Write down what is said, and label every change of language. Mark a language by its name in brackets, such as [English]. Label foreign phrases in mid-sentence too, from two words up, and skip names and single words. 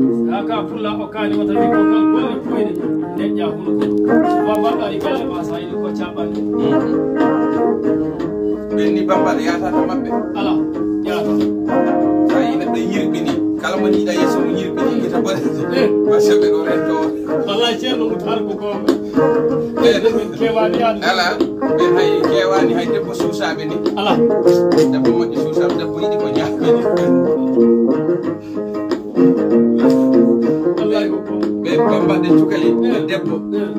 [Fula] Sa ka fulla o kaani wata ni ko kal golle foyde. Neƴƴa huno ko. Wa mbaɗɗa e galle ma sa yiɗi ko caɓɓanɗe. Ɓen ni Bamba ɗe yahata to maɓɓe? Ala, yahata. Sa yi neɗɗo yirɓini, kala mo yiɗa yeeso mo yirɓini, gita boɗe. Eh. [French] Parce que [Fula] ɓe ɗo rento. Wallahi, Ceerno Moutar ko goonga. Eh. Ɓe kewani yaade. Ala, ɓe hay kewani hay debbo suusaɓe ni. Ala. Debbo moƴƴo suusaɓe, debbo yiɗi ko ñaamini. Wallahi ko goonga. Ɓe Bamba ɗe cukali, Eh. debbo Eh.